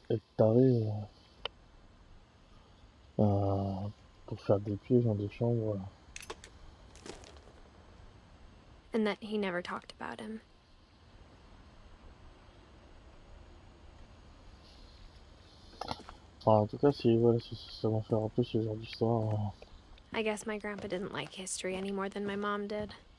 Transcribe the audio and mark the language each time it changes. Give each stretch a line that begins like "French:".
French: Être taré pour faire des pièges dans des chambres.
English: And that he never talked about him.
French: Enfin, en tout cas, ça m'a fait rappeler ce genre d'histoire.
English: I guess my grandpa didn't like history any more than my mom did.